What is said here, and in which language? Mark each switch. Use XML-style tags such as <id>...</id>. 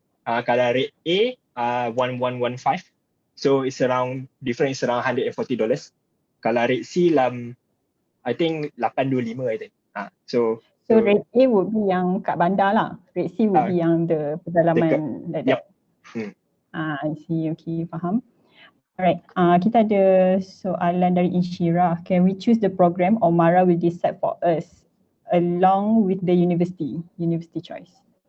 <ms>Kalau rate A 1115.</ms> <en>So it's around difference around $140.</en> <ms>Kalau</ms> <en>rate C I think 825 I think. So rate A would be</en> <ms>yang kat bandar lah.</ms> <en>Rate C would be</en> <ms>yang</ms> <en>the</en> <ms>pedalaman</ms> <en>like that. I see, okay, faham.</en> <ms>Alright, kita ada soalan dari Inshira.</ms> <en>Can we choose the program or MARA will decide for us along with the university choice?</en>